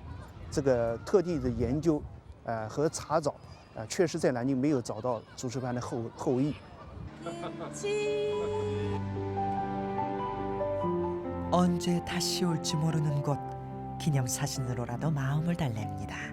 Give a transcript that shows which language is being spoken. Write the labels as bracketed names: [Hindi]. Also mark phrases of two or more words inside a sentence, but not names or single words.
[Chinese] 这个特地的研究，和查找，确实在南京没有找到朱石藩的后裔。 [Korean] 언제 다시 올지 모르는 곳, 기념사진으로라도 마음을 달랩니다.